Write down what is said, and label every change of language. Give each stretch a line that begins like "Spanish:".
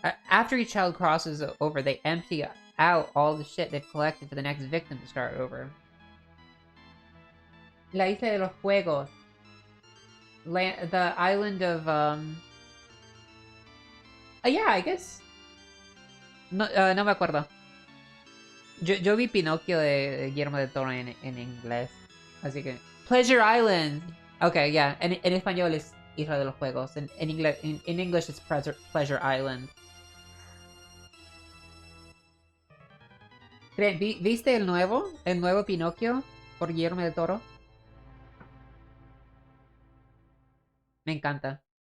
English: After each child crosses over, they empty out all the shit they've collected for the next victim to start over. La Isla de los Juegos. The island of, yeah, I guess.
Spanish: No, no me acuerdo. Yo vi Pinocchio de Guillermo del Toro en inglés. Así que...
English: Pleasure Island! Okay, yeah.
Spanish: En español es Isla de los Juegos.
English: In English it's Pleasure Island.
Spanish: ¿Viste el nuevo Pinocchio por Guillermo del Toro? Me encanta.